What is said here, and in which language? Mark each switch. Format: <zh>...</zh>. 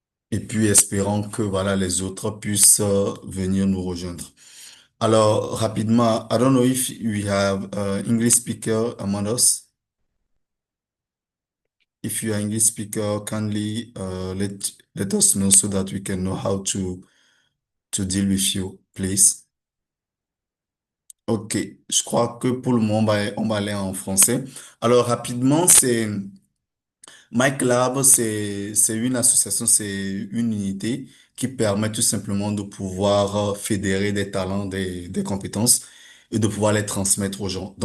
<fr>et puis espérons que voilà les autres puissent venir nous rejoindre. Alors rapidement,</fr> <en>I don't know if we have English speaker among us. If you are English speaker, kindly let us know so that we can know how to deal with you, please.</en> <fr>Ok, je crois que pour le moment, on va aller en français. Alors rapidement, c'est Mike Lab, c'est une association, c'est une unité qui permet tout simplement de pouvoir fédérer des talents, des compétences et de pouvoir les transmettre aux gens.</fr>